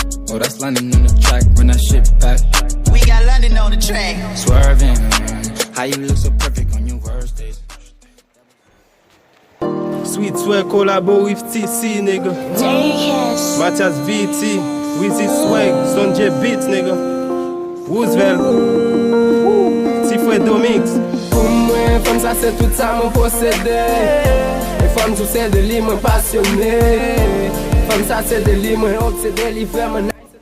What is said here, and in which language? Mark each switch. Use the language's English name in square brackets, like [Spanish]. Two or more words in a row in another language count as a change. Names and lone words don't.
[English] Oh, that's London on the track, run that shit back. We got London on the track. Swerving, how you look so perfect on your worst days. Sweet Swag collabo with T C, nigga. J-Kiss. Mathias B T, Wizzy Swag, Son J Beats, nigga. Roosevelt. Ti Fred Domingos. [Haitian Creole] Pou mwen, fèm sa se tout sa mwen posede. E fèm tou se de li mwen pasyone. Fèm sa se de li mwen obsede, li vreman nice.